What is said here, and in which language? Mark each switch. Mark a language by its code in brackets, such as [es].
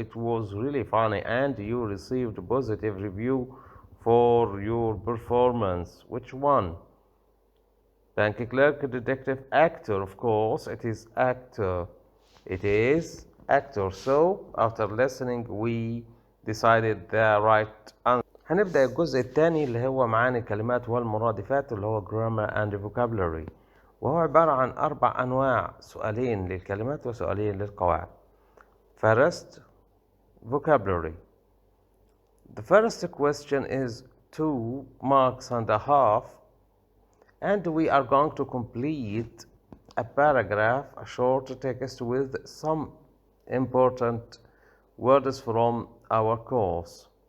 [en] It was really funny and you received a positive review for your performance. Which one? Bank clerk, detective, actor. Of course, it is actor. It is actor. So, after listening, we decided the right answer. [ar] هنبدأ الجزء الثاني اللي هو معاني الكلمات والمرادفات، اللي هو [en] grammar and vocabulary، [ar] وهو عبارة عن 4 أنواع: سؤالين للكلمات وسؤالين للقواعد. [en] First, vocabulary. The first question is 2 marks and a half, and we are going to complete a paragraph, a short text with some important words from our course.